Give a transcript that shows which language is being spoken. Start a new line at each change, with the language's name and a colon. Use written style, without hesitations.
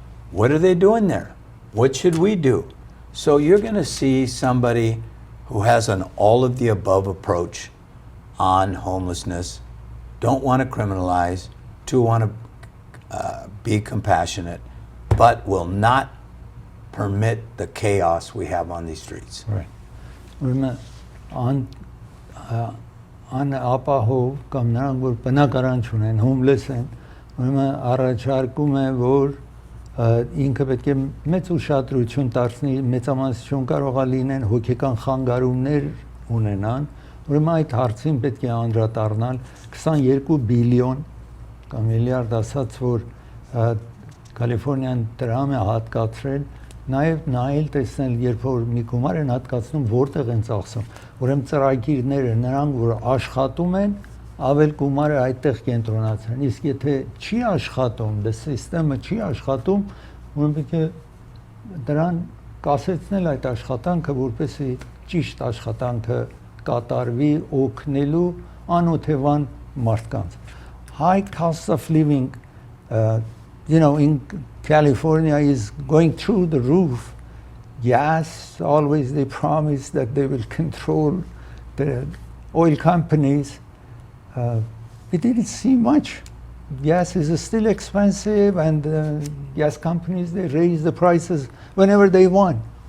English: What are they doing there? What should we do? So you're going to see somebody who has an all of the above approach on homelessness, don't want to criminalize, to want to be compassionate, but will not permit the chaos we have on these streets. Right.
Armenian: Ուրեմն ան ապահով կամ նրանք որ բնակարան չունեն, homeless են, ուրեմն առաջարկում է որ ինքը պետք է մեծ ուշադրություն դարձնի, մեծամասնություն կարող է լինեն հոգեկան խանգարումներ ունենան, ուրեմն այդ հարցին պետք է անդրադառնալ 22 բիլիոն կամ միլիարդ ասած որ Կալիֆոռնիան դրամ է հատկացրել, նաև նայել տեսնել, երբ որ մի գումար են հատկացնում, որտեղ են ծախսում, ուրեմն ծրագիրները նրանք որ աշխատում են, ավել գումարը այդտեղ կենտրոնացրեն, իսկ եթե չի աշխատում, դե սիստեմը չի աշխատում, ուրեմն պետք է դրան կասեցնել այդ աշխատանքը, որպեսզի ճիշտ աշխատանքը կատարվի օգնելու անօթևան մարդկանց.
English: High cost of living in California is going through the roof. Gas, always they promise that they will control the oil companies. We didn't see much. Gas is still expensive and gas companies, they raise the prices whenever they want.